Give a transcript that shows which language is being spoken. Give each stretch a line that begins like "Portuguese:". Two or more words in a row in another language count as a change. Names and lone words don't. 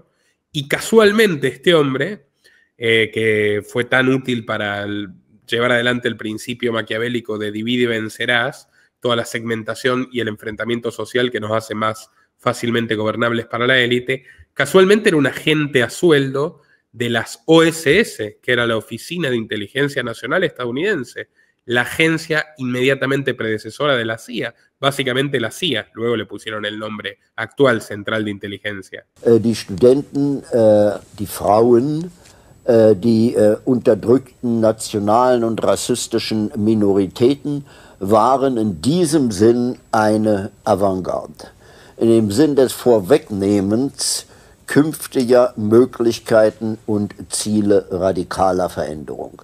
Spanish: Y casualmente este hombre, que fue tan útil para llevar adelante el principio maquiavélico de divide y vencerás, toda la segmentación y el enfrentamiento social que nos hace más fácilmente gobernables para la élite, casualmente era un agente a sueldo de las OSS, que era la Oficina de Inteligencia Nacional estadounidense, la agencia inmediatamente predecesora de la CIA, básicamente la CIA, luego le pusieron el nombre actual, Central de Inteligencia.
German: Die Studenten, die Frauen, die unterdrückten nationalen und rassistischen Minoritäten waren in diesem Sinn eine Avantgarde. In dem Sinn des Vorwegnehmens künftiger Möglichkeiten und Ziele radikaler Veränderung.